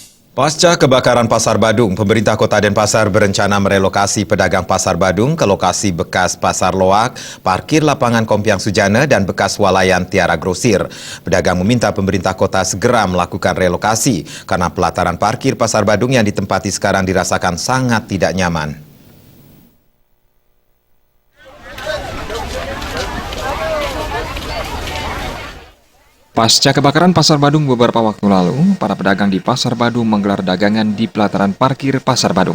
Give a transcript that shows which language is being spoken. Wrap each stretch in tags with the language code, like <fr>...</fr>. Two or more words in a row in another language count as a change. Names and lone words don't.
<id>Pasca kebakaran Pasar Badung, pemerintah Kota Denpasar berencana merelokasi pedagang Pasar Badung ke lokasi bekas Pasar Loak, parkir lapangan Kompiang Sujana, dan bekas Walayan Tiara Grosir. Pedagang meminta pemerintah kota segera melakukan relokasi karena pelataran parkir Pasar Badung yang ditempati sekarang dirasakan sangat tidak nyaman. Pasca kebakaran Pasar Badung beberapa waktu lalu, para pedagang di Pasar Badung menggelar dagangan di pelataran parkir Pasar Badung.</id>